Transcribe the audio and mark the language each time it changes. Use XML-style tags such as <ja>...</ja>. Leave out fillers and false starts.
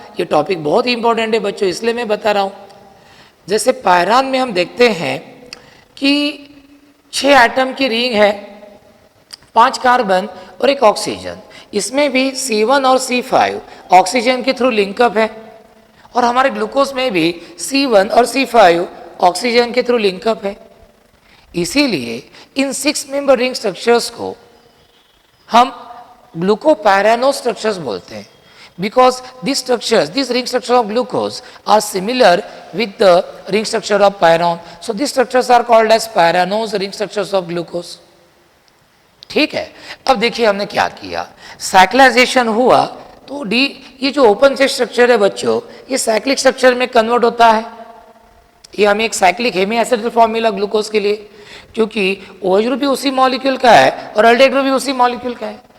<hi>ये टॉपिक बहुत ही इंपॉर्टेंट है बच्चों, इसलिए मैं बता रहा हूँ। जैसे पायरान में हम देखते हैं कि 6 एटम की रिंग है, 5 कार्बन और एक ऑक्सीजन, इसमें भी C1 और C5 ऑक्सीजन के थ्रू लिंकअप है, और हमारे ग्लूकोज में भी C1 और C5 ऑक्सीजन के थ्रू लिंकअप है। इसीलिए इन 6 मेंबर रिंग स्ट्रक्चर्स को हम ग्लूकोपैरानो स्ट्रक्चर्स बोलते हैं,</hi> <en>because these structures, these ring structure of glucose are similar with the ring structure of pyron. So these structures are called as pyranos, ring structures of glucose.</en> <hi>ठीक है। अब देखिए हमने क्या किया, साइक्लाइजेशन हुआ तो डी, ये जो ओपन चेन स्ट्रक्चर है बच्चों, ये साइक्लिक स्ट्रक्चर में कन्वर्ट होता है। ये हमें एक साइक्लिक हेमी एसिड फॉर्म मिला ग्लूकोज के लिए, क्योंकि OH ग्रुप भी उसी मॉलिक्यूल का है और अल्डेहाइड ग्रुप भी उसी मॉलिक्यूल का है।</hi>